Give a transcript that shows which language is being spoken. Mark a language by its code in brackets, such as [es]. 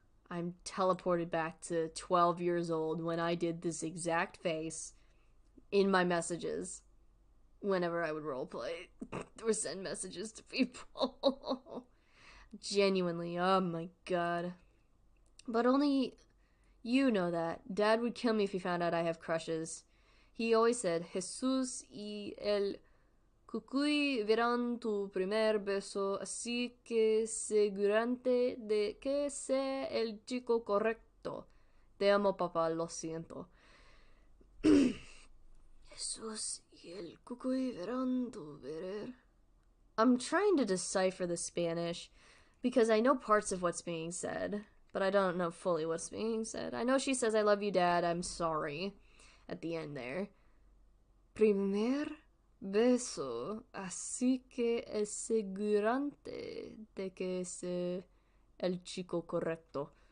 [en] I'm teleported back to 12 years old when I did this exact face in my messages whenever I would roleplay or send messages to people. Genuinely, oh my god. But only you know that. Dad would kill me if he found out I have crushes. He always said, [es] Jesús y el cucuy verán tu primer beso, así que asegúrate de que sea el chico correcto. Te amo, papá, lo siento. Jesús y el cucuy verán tu ver. [en] I'm trying to decipher the Spanish because I know parts of what's being said, but I don't know fully what's being said. I know she says, I love you, Dad, I'm sorry, at the end there. [es] Primer beso, así que asegurante de que es el chico correcto.